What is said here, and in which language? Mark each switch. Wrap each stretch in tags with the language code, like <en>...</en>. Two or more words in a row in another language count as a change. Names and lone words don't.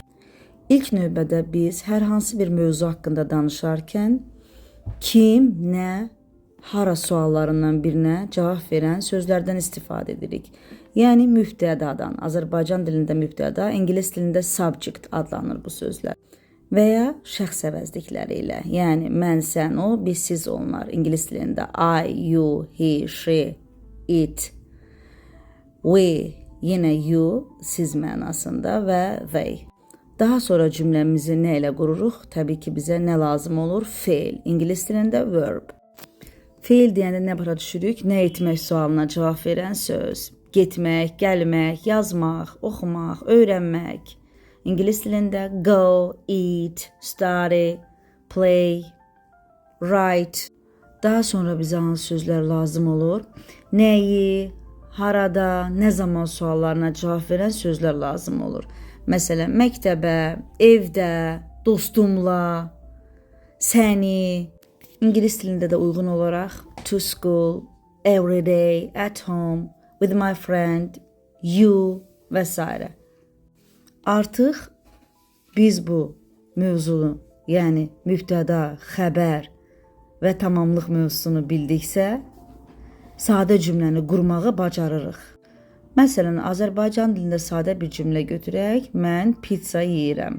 <az>İlk növbədə biz hər hansı bir mövzu haqqında danışarkən kim, nə, hara suallarından birinə cavab verən sözlərdən istifadə edirik. Yəni mübtədadan. Azərbaycan dilində mübtəda, ingilis dilində subject adlanır bu sözlər. Və ya şəxs əvəzlikləri ilə. Yəni mən, sən, o, biz, siz, onlar. İngilis dilində</az> <en>I, you, he, she, it, we, yenə you,</en> <az>siz mənasında və they. Daha sonra cümləmizi nə ilə qururuq? Təbii ki, bizə nə lazım olur? Feil. İngilis dilində verb. Feil deyəndə nə başa düşürük? Nə etmək sualına cavab verən söz. Getmək, gəlmək, yazmaq, oxumaq, öyrənmək. İngilis dilində</az> <en>go, eat, study, play, write.</en> <az>Daha sonra bizə hansı sözlər lazım olur? Nəyi, harada, nə zaman suallarına cavab verən sözlər lazım olur. Məsələn, məktəbə, evdə, dostumla, səni. İngilis dilində də uyğun olaraq</az> <en>to school, every day, at home, with my friend, you</en> <az>və s. Artıq biz bu mövzunu, yəni mübtəda, xəbər və tamamlıq mövzusunu bildiksə, sadə cümləni qurmağı bacarırıq. Məsələn, Azərbaycan dilində sadə bir cümlə götürək, mən pizza yeyirəm.</az>